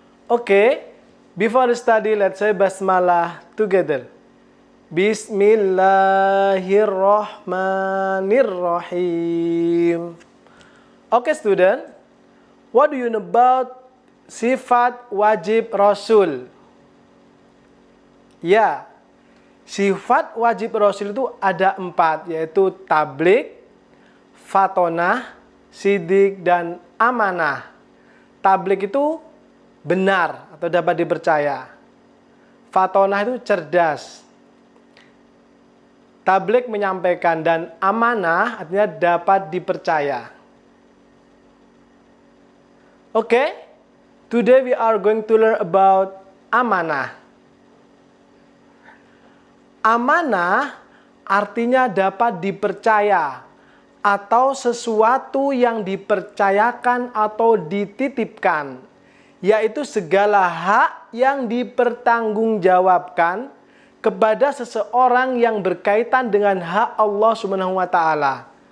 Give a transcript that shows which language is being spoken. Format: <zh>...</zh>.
<en>Okay, before we study, let's say basmalah together.</en> <ar>Bismillahirrahmanirrahim.</ar> <en>Okay student, what do you know about</en> <id>sifat wajib Rasul? Ya, sifat wajib Rasul itu ada 4, yaitu tabligh, fatonah, sidik, dan amanah. Tabligh itu benar atau dapat dipercaya. Fatonah itu cerdas. Tabligh menyampaikan, dan amanah artinya dapat dipercaya. Oke?</id> <en>Today we are going to learn about amanah.</en> <id>Amanah artinya dapat dipercaya atau sesuatu yang dipercayakan atau dititipkan, yaitu segala hak yang dipertanggungjawabkan kepada seseorang yang berkaitan dengan hak Allah Subhanahu wa taala.</id>